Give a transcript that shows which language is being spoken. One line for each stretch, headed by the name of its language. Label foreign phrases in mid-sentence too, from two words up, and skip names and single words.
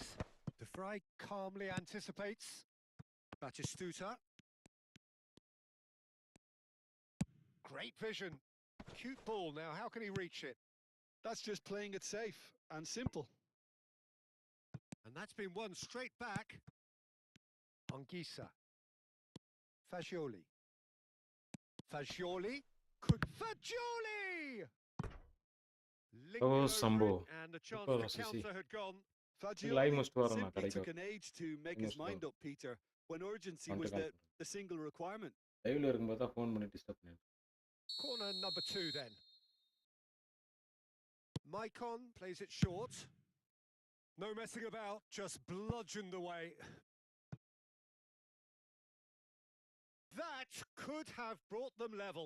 English: De Vrij calmly anticipates. Batistuta. Great vision. Cute ball. Now, how can he reach it? That's just playing it safe and simple. And that's been won straight back. Anguissa. Fascioli. Fascioli. Fascioli! Oh, Sambo. And the chance Super to Sissi. counter had gone. Live must Fagioli
Tamil: வரணும்
English: simply
Tamil: கடைக்கு.
English: took an age to make his mind up, Peter, when urgency was the single requirement.
Tamil: லைவ்ல இருக்கும்போது தான் ஃபோன் பண்ணி டிஸ்டர்ப் பண்ணேன்.
English: Corner number 2 then. Maicon plays it short. No messing about, just bludgeoned away. That could have brought them level.